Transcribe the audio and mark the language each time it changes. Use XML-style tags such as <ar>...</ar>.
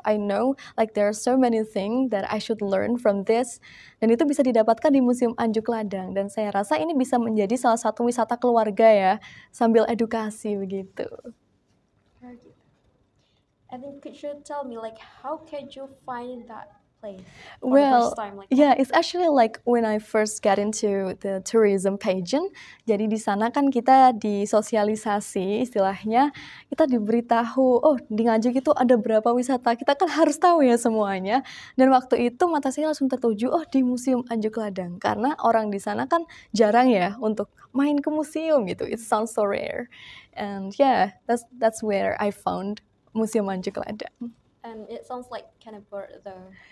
<en>I know like there are so many things that I should learn from this.</en> <id>Dan itu bisa didapatkan di Museum Anjuk Ladang, dan saya rasa ini bisa menjadi salah satu wisata keluarga ya, sambil edukasi begitu.</id> <en>I think could you tell me like how could you find that place for the Well, first time like yeah, it's actually like when I first got into the tourism pageant.</en> <id>Jadi di sana kan kita disosialisasi, istilahnya kita diberitahu, oh di Nganjuk itu ada berapa wisata. Kita kan harus tahu ya semuanya. Dan waktu itu mata saya langsung tertuju, oh di Museum Anjuk Ladang. Karena orang di sana kan jarang ya untuk main ke museum gitu.</id> <en>It sounds so rare. And yeah, that's where I found Museum Anjuk Ladang. and it sounds like kind of bored though.</en>